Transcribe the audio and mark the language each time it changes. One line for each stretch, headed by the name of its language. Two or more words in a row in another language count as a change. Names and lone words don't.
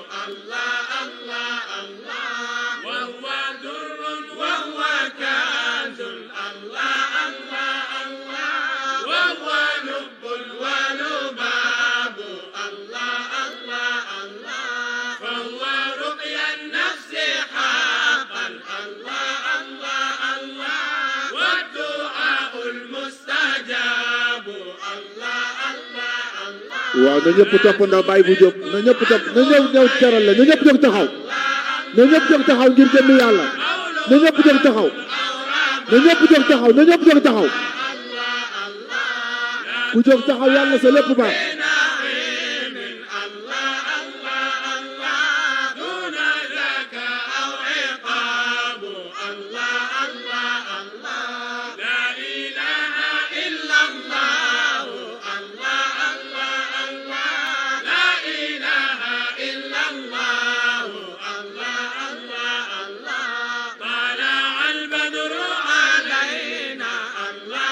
Arabic: وهو در وهو كنز وهو لب ولباب فهو رقيا النفس حقا والدعاء المستجاب
Wolof: waaw na ñëpp toppandoo Baye bu Diop na ñëpp topp na ñëw teral la na ñëpp jóg taxaw na ñëpp jóg taxaw ngir jëmm yàlla na ñëpp jóg taxaw na ñëpp jóg taxaw na ñëpp jóg taxaw ku jóg taxaw yàlla sa lépp baax
Arabic: دون ذاك أو عقاب لا إله إلا الله لا إله إلا الله طلع البدر علينا